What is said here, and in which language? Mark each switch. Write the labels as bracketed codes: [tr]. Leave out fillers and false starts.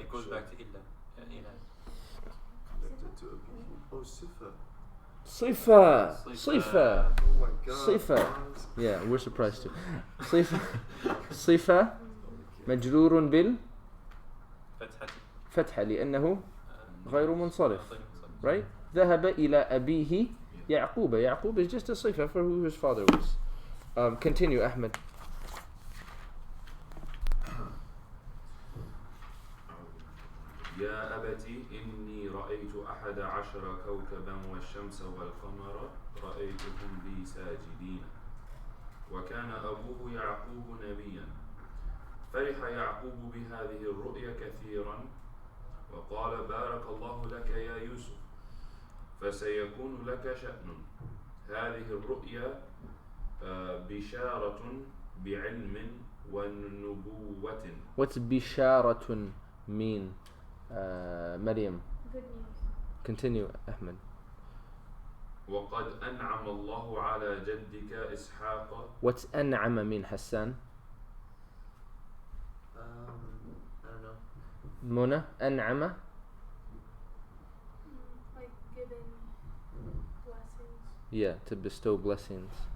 [en] It goes back to إلا. connected to أبيه. [ar] Oh, صفة. صفة. صفة. [en] Oh my god. [ar] صفة. [en] Yeah, we're surprised too. [ar] صفة. صفة مجرور بالفتحة لأنه غير منصرف. Right? ذهب إلى أبيه يعقوب. [en] يعقوب is just a صفة for who his father was. Continue, Ahmed. [ar] يا أبت إني رأيت 11 كوكبا والشمس والقمر رأيتهم لي ساجدين. وكان أبوه يعقوب نبيا. فرح يعقوب بهذه الرؤيا كثيرا وقال بارك الله لك يا يوسف فسيكون لك شأن. هذه الرؤيا بشارة بعلم ونبوة. [en] What's بشارة mean? Maryam. Good news. Continue, Ahmed. [ar] وقد أنعم الله على جدك إسحاق. [en] What's أنعم mean, Hassan? I don't know. Mona, an'ama. Like given blessings. Yeah, to bestow blessings.